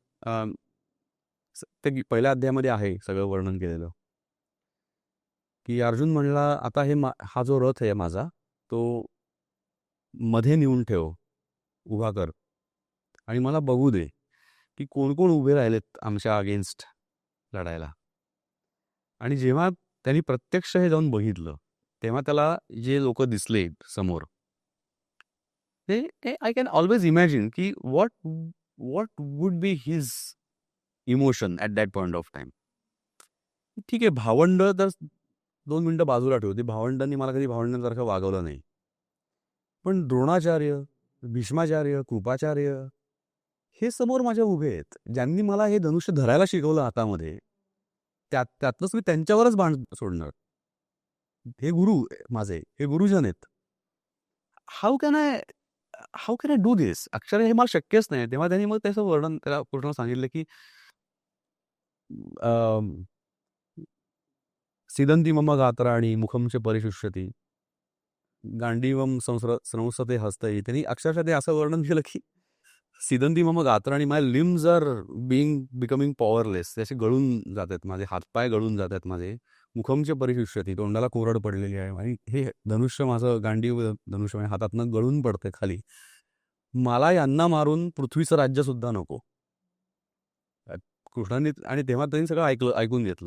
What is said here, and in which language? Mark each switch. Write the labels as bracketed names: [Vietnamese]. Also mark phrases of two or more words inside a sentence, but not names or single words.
[Marathi] ते पहिल्या अध्यायामध्ये आहे सगळं वर्णन केलेलं, की अर्जुन म्हणला आता हा जो रथ आहे माझा तो मध्ये नेऊन ठेव, उभा कर आणि मला बघू दे की कोण कोण उभे राहिलेत आमच्या अगेन्स्ट लढायला. आणि जेव्हा त्यांनी प्रत्यक्ष हे जाऊन बघितलं तेव्हा त्याला जे लोक दिसले समोर, ते [English] I can always imagine ki what what would be his emotion at that point of time. [Marathi] ठीक आहे, भावंड तर 2 मिनिटं बाजूला ठेवते, भावंडांनी मला कधी भावंडांसारखं वागवलं नाही. पण द्रोणाचार्य, भीष्माचार्य, कृपाचार्य हे समोर माझ्या उभे आहेत, ज्यांनी मला हे धनुष्य धरायला शिकवलं हातामध्ये. त्यातलंच मी त्यांच्यावरच बाण सोडणार. हे गुरु माझे, हे गुरुजन आहेत. [English] How can I do this? [Marathi] अक्षरशः हे मला शक्यच नाही. तेव्हा त्यांनी मग त्याचं वर्णन त्याला पूर्ण सांगितलं की [Sanskrit] सिदंती मम गात्राणी मुखम च परिशुष्यती गांडीवम संसते हस्तई. [Marathi] त्यांनी अक्षरशः ते असं वर्णन केलं की [Sanskrit] सिदंती मम गात्राणी, [English] My limbs are becoming powerless. [Marathi] ते असे गळून जात आहेत, माझे हातपाय गळून जात आहेत माझे. [Sanskrit] मुखमचे परिशुष्यती, [Marathi] तोंडाला कोरड पडलेली आहे आणि हे धनुष्य माझं गांडीव धनुष्य माझ्या हातातनं गळून पडते खाली. मला यांना मारून पृथ्वीचं राज्य सुद्धा नको. कृष्णाने आणि तेव्हा त्यांनी सगळं ऐकून घेतलं.